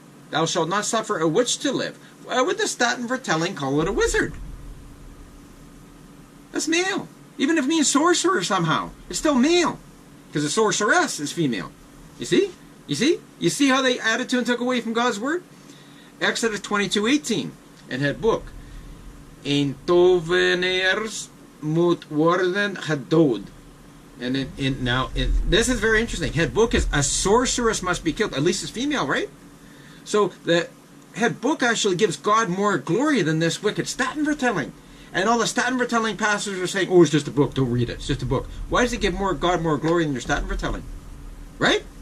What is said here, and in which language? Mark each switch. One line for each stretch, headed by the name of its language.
English: Thou shalt not suffer a witch to live. Why would the Statenvertelling call it a wizard? That's male. Even if it means sorcerer somehow, it's still male. Because a sorceress is female. You see? You see? You see how they added to and took away from God's word?
Dutch: Exodus 22:18. In het boek. Een tovenaars moet worden gedood.
English: And this is very interesting. Het book is a sorceress must be killed. At least it's female, right? So the het book actually gives God more glory than this wicked Statenvertelling. And all the Statenvertelling pastors are saying, oh, it's just a book, don't read it. It's just a book. Why does it give God more glory than your Statenvertelling? Right?